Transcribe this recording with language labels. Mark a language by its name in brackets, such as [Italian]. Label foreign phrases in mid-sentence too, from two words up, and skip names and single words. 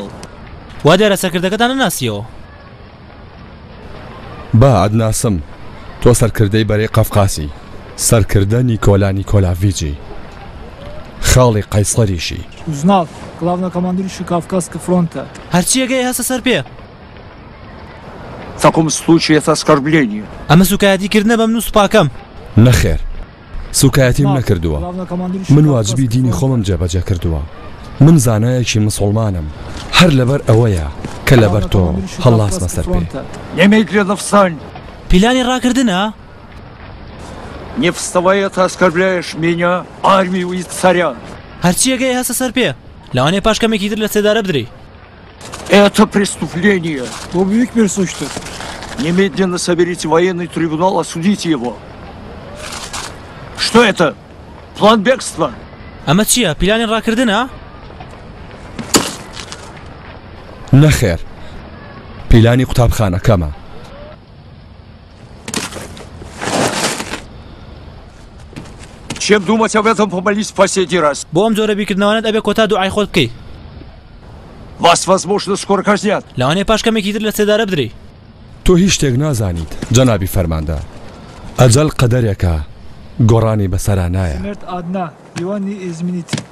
[Central Kurdish] وا دیارە سەرکردەکەتان نەناسیەوە با ئەدناسم تۆ سەرکردەی بەرەی قەفقاسی سەرکردە نیکۆلا نیکۆلاڤیچی خاڵی قەیسڵەریشی [Russian] Узнал. Главнокомандующий Кавказского фронта. [Central Kurdish] هەرچیەکەی هەستە سەر پێ [Russian] В таком случае это оскорбление. [Central Kurdish] ئەمە سوکایەتیکردنە بە من و سوپاکەم نەخێر سوکایەتیم نەکردووە [Russian] Главнокомандующий [Central Kurdish] من واجبی دینی خۆمم جێبەجێ کردووە من زانایەکی مسڵمانم هەر لەبەر ئەوەیە کە لەبەر تۆ هەڵاسمە سەر پێ [Russian] Немедленно встань. [Central Kurdish] پیلانی ڕاکردنە [Russian] Не вставай, это оскорбляешь меня, армию и царя. [Central Kurdish] هەرچیەکەی هەستە سەر پێ لەوانەیە پاشکەمێکی تر لە سێدارە بدرێ [Russian] Это преступление. [Turkish] Bu büyük bir suçtur. [Russian] Немедленно соберите военный трибунал, осудите его. Что это? План бегства? [Central Kurdish] ئەمە چییە پیلانی ڕاکردنە نەخێر پیلانی قوتابخانەکەمە [Russian] Чем думать об этом, помолись в последний раз. [Central Kurdish] بۆ ئەم جۆرە بیرکردنەوەنت ئەبێ کۆتا دوعای خۆت بکەی [Russian] Вас, возможно, скоро казнят. لەوانەیە پاشکەمێکی تر لە سێدارە بدرێ [Central Kurdish] تۆ هیچ شتێک نازانیت جەنابی فەرماندە ئەجەل قەدەرێکە گۆڕانی بەسەرا نایە [Russian] Смерть одна. Его не изменить.